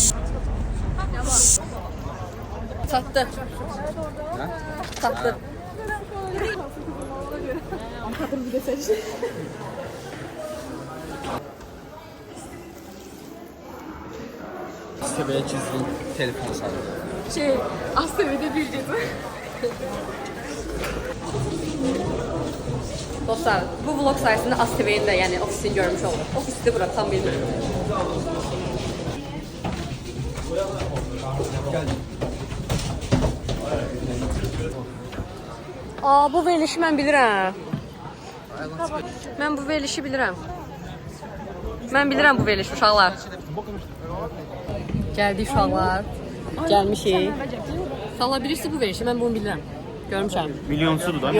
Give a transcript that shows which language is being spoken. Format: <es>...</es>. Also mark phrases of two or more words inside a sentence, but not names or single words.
<az>Çatdı. Çatdı. Səbəyə çizdim, telefonu saldım.</az> <tr>Aslında bir gecə. Dostlar, bu vlog sayesinde ASTV'nin de yani ofisini görmüş olduk. Ofisi de bırak, tam bilmiyorum.</tr> <az>Bu verilişi mən bilirəm. Mən bu verilişi bilirəm. Mən bilirəm bu verilişi uşaqlar. Gəldik uşaqlar. Gəlmişik. Uşaqlar bilirsə bu verilişi, mən bunu bilirəm. Görmüşəm. Milyonsudur da.</az>